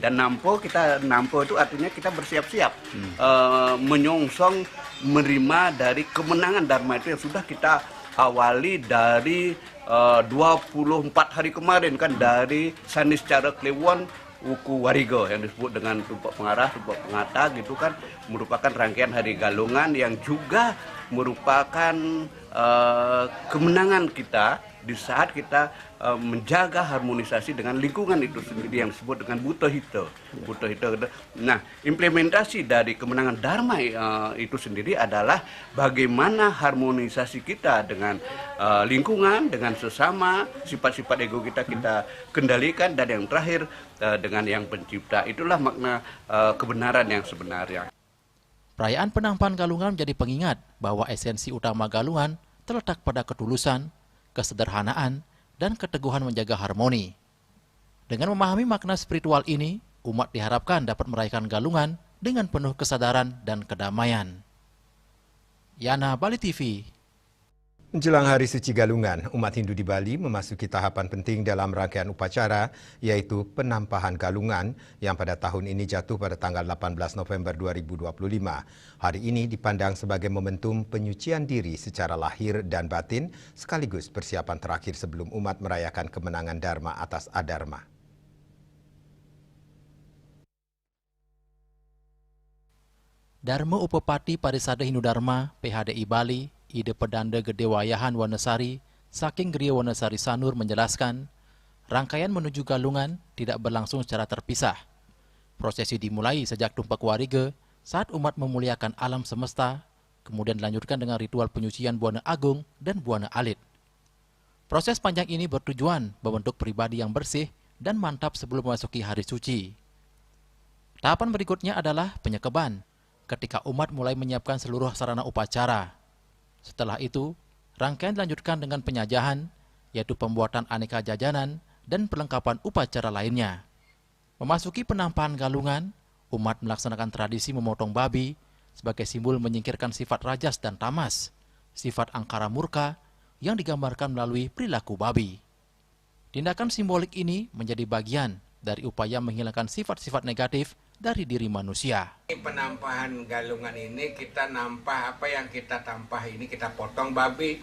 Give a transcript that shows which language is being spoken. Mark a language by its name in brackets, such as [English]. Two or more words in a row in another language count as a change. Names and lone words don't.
[Indonesian] Dan nampo itu artinya kita bersiap-siap menyongsong menerima dari kemenangan Dharma itu yang sudah kita awali dari 24 hari kemarin kan, dari Saniscara Kliwon Wuku Warigo yang disebut dengan tumpak pengarah, tumpak pengata gitu kan, merupakan rangkaian hari galungan yang juga merupakan kemenangan kita di saat kita menjaga harmonisasi dengan lingkungan itu sendiri yang disebut dengan Buddha Hita. Nah, implementasi dari kemenangan Dharma itu sendiri adalah bagaimana harmonisasi kita dengan lingkungan, dengan sesama, sifat-sifat ego kita kendalikan, dan yang terakhir dengan yang pencipta. Itulah makna kebenaran yang sebenarnya. Perayaan penampahan galungan menjadi pengingat bahwa esensi utama galungan terletak pada ketulusan, kesederhanaan, dan keteguhan menjaga harmoni. Dengan memahami makna spiritual ini, umat diharapkan dapat merayakan galungan dengan penuh kesadaran dan kedamaian. Yana, Bali TV. Menjelang Hari Suci Galungan, umat Hindu di Bali memasuki tahapan penting dalam rangkaian upacara, yaitu penampahan galungan yang pada tahun ini jatuh pada tanggal 18 November 2025. Hari ini dipandang sebagai momentum penyucian diri secara lahir dan batin, sekaligus persiapan terakhir sebelum umat merayakan kemenangan Dharma atas Adharma. Dharma Upapati Parisada Hindu Dharma PHDI Bali, Ide Pedanda Gedewayahan Wanasari, Saking Gria Wanasari Sanur menjelaskan, rangkaian menuju galungan tidak berlangsung secara terpisah. Prosesi dimulai sejak tumpak warige saat umat memuliakan alam semesta, kemudian dilanjutkan dengan ritual penyucian Buana Agung dan Buana Alit. Proses panjang ini bertujuan membentuk pribadi yang bersih dan mantap sebelum memasuki hari suci. Tahapan berikutnya adalah penyekeban, ketika umat mulai menyiapkan seluruh sarana upacara. Setelah itu, rangkaian dilanjutkan dengan penyajahan, yaitu pembuatan aneka jajanan dan perlengkapan upacara lainnya. Memasuki penampahan Galungan, umat melaksanakan tradisi memotong babi sebagai simbol menyingkirkan sifat rajas dan tamas, sifat angkara murka yang digambarkan melalui perilaku babi. Tindakan simbolik ini menjadi bagian dari upaya menghilangkan sifat-sifat negatif dari diri manusia. Penampahan Galungan ini kita nampah apa yang kita tampah ini, kita potong babi.